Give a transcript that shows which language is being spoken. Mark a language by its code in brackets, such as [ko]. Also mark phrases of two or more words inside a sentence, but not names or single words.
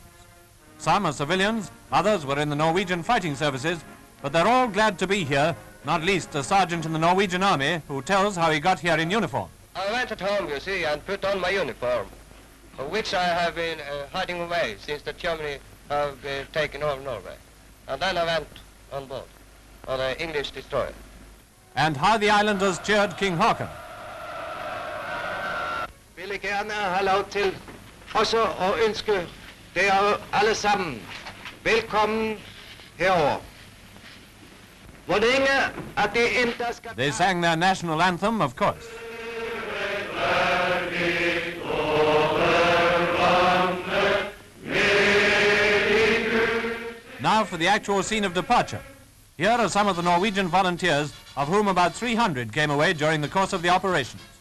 [en] Some are civilians, others were in the Norwegian fighting services, but they're all glad to be here, not least a sergeant in the Norwegian army who tells how he got here in uniform. I went at home, you see, and put on my uniform, which I have been hiding away since the Germany have taken over Norway. And then I went on board on the English destroyer. And how the islanders cheered King Haakon. [no] Vil jeg gerne have lov til også at ønske dere alle sammen velkommen herover. Hvor længe at det endda skal... [en] They sang their national anthem, of course. Now for the actual scene of departure. Here are some of the Norwegian volunteers, of whom about 300 came away during the course of the operations.